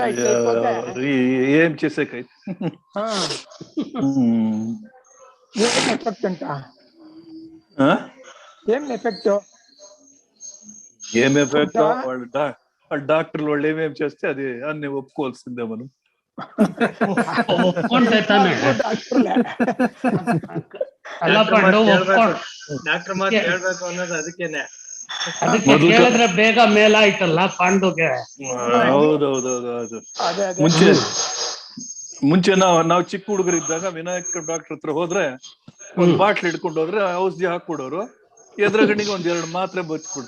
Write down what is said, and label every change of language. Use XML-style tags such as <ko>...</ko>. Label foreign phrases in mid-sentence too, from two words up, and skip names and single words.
<te>ఏం చేసేకైతే ఏం ఎఫెక్ట్ అంట, ఏం ఎఫెక్ట్ వాళ్ళు డాక్టర్లు వాళ్ళు ఏమేమి చేస్తే అది అన్ని ఒప్పుకోవాల్సిందే మనం.</te> <kn>ಒಪ್ಕೊಂಡೆ ತಾನೆ. ಅಲ್ಲ ಪಂಡು, ಡಾಕ್ಟರ್ ಮಾತು ಹೇಳ್ಬೇಕು ಅನ್ನೋದು ಅದಕ್ಕೇನೆ. ಅದಕ್ಕೆ ಕೇಳಿದ್ರೆ ಬೇಗ ಮೇಲಾಯ್ತಲ್ಲ ಪಾಂಡುಗೆ. ಹೌದೌದೌದು. ಮುಂಚೆ ನಾವು ಚಿಕ್ಕ ಹುಡುಗರಿದ್ದಾಗ ವಿನಾಯಕ ಡಾಕ್ಟರ್ ಹತ್ರ ಹೋದ್ರೆ ಒಂದ್ ಬಾಟ್ಲ್ ಹಿಡ್ಕೊಂಡು ಹೋದ್ರೆ ಔಷಧಿ ಹಾಕ್ಬಿಡೋರು, ಎದುರುಗಡೆಗೆ 1-2 ಮಾತ್ರೆ ಬಚ್ಬಿಡ್ರು.</kn>